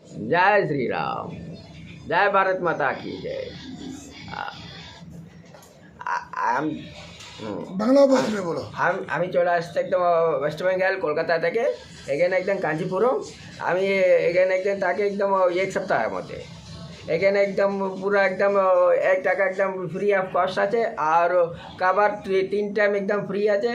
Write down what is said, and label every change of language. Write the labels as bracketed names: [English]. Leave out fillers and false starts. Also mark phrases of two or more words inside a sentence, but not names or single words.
[Hindi] जय श्री राम, जय भारत माता की जय। [Bangla] বাংলা ভাষায় বলো। আমি চলে আসছি একদম ওয়েস্ট বেঙ্গল কলকাতা থেকে, এখানে একদম কাঞ্চিপুরম। আমি এখানে একদম তাকে একদম এক সপ্তাহের মধ্যে এখানে একদম পুরো একদম 1 টাকা একদম [English] free of cost [Bangla] আছে, আর খাবার 3 টাইম একদম ফ্রি আছে।